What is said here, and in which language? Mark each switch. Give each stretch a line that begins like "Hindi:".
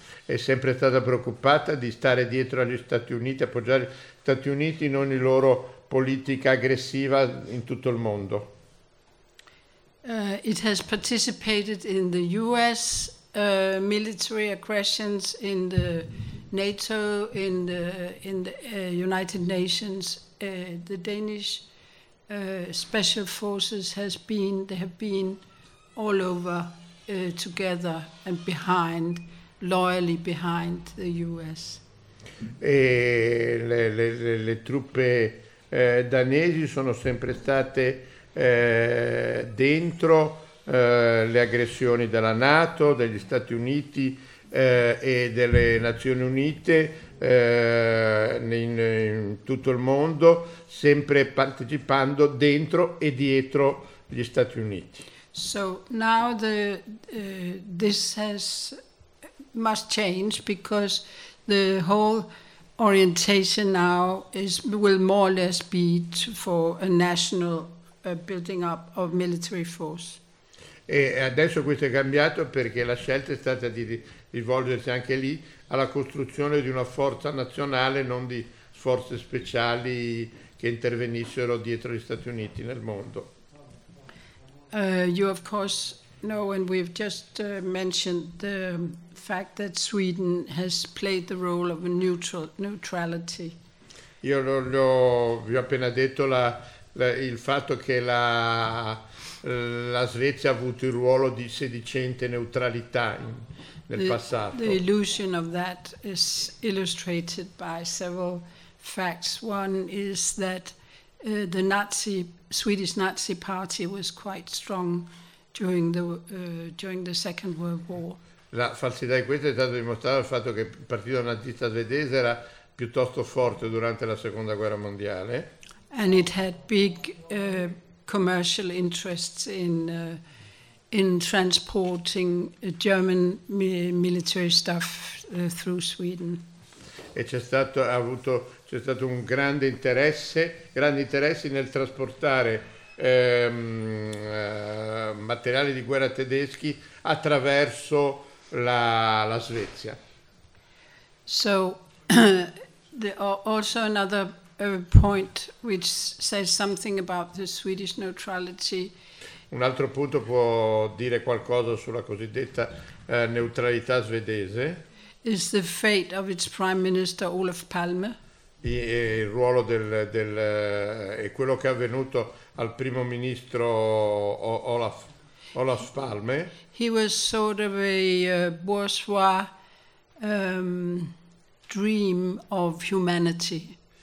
Italian: È sempre stata preoccupata di stare dietro agli Stati Uniti, appoggiare gli Stati Uniti in ogni loro politica aggressiva in tutto il mondo.
English: It has participated in the US military aggressions in the NATO, in the United Nations, the Danish special forces has been, they have been all over together and behind, loyally behind the US.
Italian: E le truppe danesi sono sempre state dentro le aggressioni della NATO, degli Stati Uniti, e delle Nazioni Unite in tutto il mondo, sempre partecipando dentro e dietro gli Stati Uniti.
English: So now this must change because the whole orientation now will more or less be for a national building up of military force.
Italian: E adesso questo è cambiato perché la scelta è stata di rivolgersi anche lì alla costruzione di una forza nazionale, non di forze speciali che intervenissero dietro gli Stati Uniti nel mondo.
English: You of course know, and we've just mentioned the fact that Sweden has played the role of a neutrality.
Italian: Io vi ho appena detto il fatto che la Svezia ha avuto il ruolo di sedicente neutralità nel passato.
English: The illusion of that is illustrated by several facts. One is that the Swedish Nazi Party was quite strong during the Second World War.
Italian: La falsità di questo è stata dimostrata dal fatto che il partito nazista svedese era piuttosto forte durante la Seconda Guerra Mondiale.
English: And it had big commercial interests in transporting German military stuff through Sweden.
Italian: E c'è stato un grande interesse nel trasportare materiali di guerra tedeschi attraverso la Svezia.
English: So there are also another point which says something about the Swedish neutrality.
Italian: Un altro punto può dire qualcosa sulla cosiddetta neutralità svedese.
English: Is the fate of its prime minister Olof Palme.
Italian: il ruolo del e quello che è avvenuto al primo ministro Olaf Palme.
English: He was sort of a bourgeois dream of humanity.